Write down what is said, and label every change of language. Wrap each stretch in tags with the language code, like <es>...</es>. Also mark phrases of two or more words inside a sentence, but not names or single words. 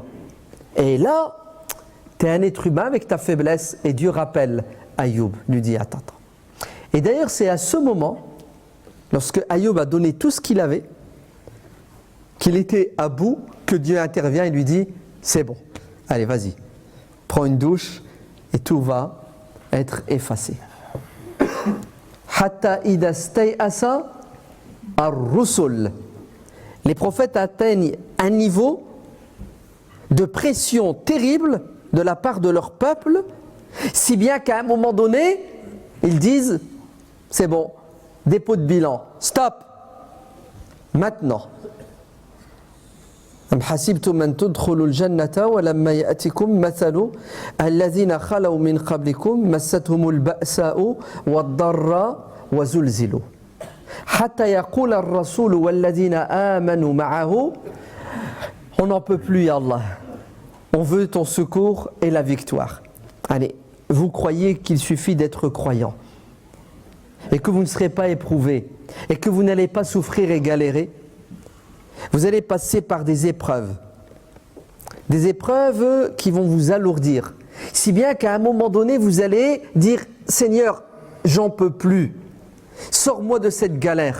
<fr>Et là, tu es un être humain avec ta faiblesse et Dieu rappelle Ayyub, lui dit attends. Et d'ailleurs, c'est à ce moment, lorsque Ayyub a donné tout ce qu'il avait, qu'il était à bout, que Dieu intervient et lui dit c'est bon, allez vas-y, prends une douche et tout va être effacé.</fr> <ar>حتى إذا استيأس الرسل.</ar> <fr>Les prophètes atteignent un niveau de pression terrible de la part de leur peuple, si bien qu'à un moment donné, ils disent c'est bon, dépôt de bilan, stop, maintenant.</fr> <ar>أم حسبتم أن تدخلوا الجنة ولما يأتكم مثل الذين خلوا من قبلكم مستهم البأساء والضراء وزلزلوا حتى يقول الرسول والذين آمنوا معه</ar> <fr>on n'en peut plus</fr> <ar>يا الله,</ar> <fr>on veut ton secours et la victoire. Allez, vous croyez qu'il suffit d'être croyant et que vous ne serez pas éprouvé et que vous n'allez pas souffrir et galérer. Vous allez passer par des épreuves qui vont vous alourdir, si bien qu'à un moment donné vous allez dire Seigneur, j'en peux plus, sors-moi de cette galère.</fr>